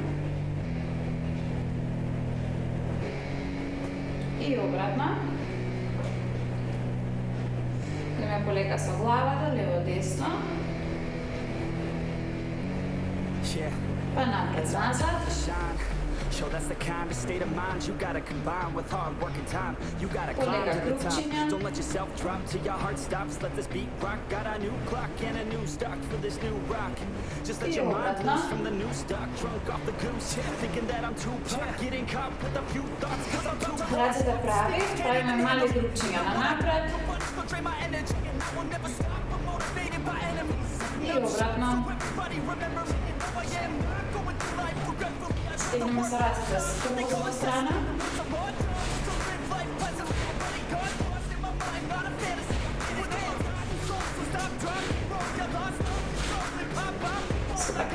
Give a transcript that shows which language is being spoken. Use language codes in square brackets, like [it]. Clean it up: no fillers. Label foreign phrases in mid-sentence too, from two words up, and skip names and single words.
[mk] И обратно. Идеме полека со главата, лево-десно. Па напред-назад. [en] Show that's the kind of state of mind you gotta combine with hard work and time. You gotta climb to the top. Don't let yourself drop till your heart stops. Let this beat rock. Got a new clock and a new stock for this new rock. Just let your mind loose from the new stock. Drunk off the goose, thinking that I'm too pop. Getting caught with a few thoughts cause I'm too pop. [mk] Рацете прави, правиме мали групчиња на напред. И обратно. Стигнеме со рацете со другата страна. Супер.